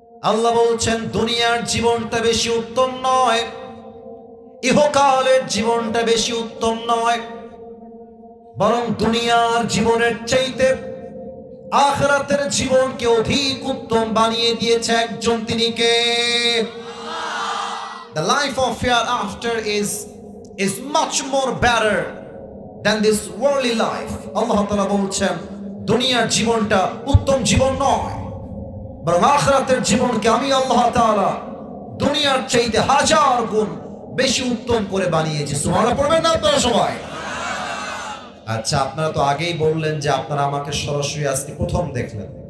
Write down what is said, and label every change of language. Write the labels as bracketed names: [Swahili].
[Bangla] আল্লাহ বলছেন, দুনিয়ার জীবনটা বেশি উত্তম নয়, ইহকালের জীবনটা বেশি উত্তম নয়, বরং দুনিয়ার জীবনের চাইতে আখিরাতের জীবনকে অধিক উত্তম বানিয়ে দিয়েছে একজন, তিনি কে? [English] the life of hereafter is much more better than this worldly life. [Bangla] আল্লাহ তাআলা বলছেন দুনিয়ার জীবনটা উত্তম জীবন নয়, বরং আখিরাতের জীবনকে আমি আল্লাহ তাআলা দুনিয়ার চাইতে হাজার গুণ বেশি উত্তম করে বানিয়েছি। সুবহানাল্লাহ পড়বেন না আপনারা সবাই? আচ্ছা, আপনারা তো আগেই বললেন যে আপনারা আমাকে সরাসরি আজকে প্রথম দেখলেন।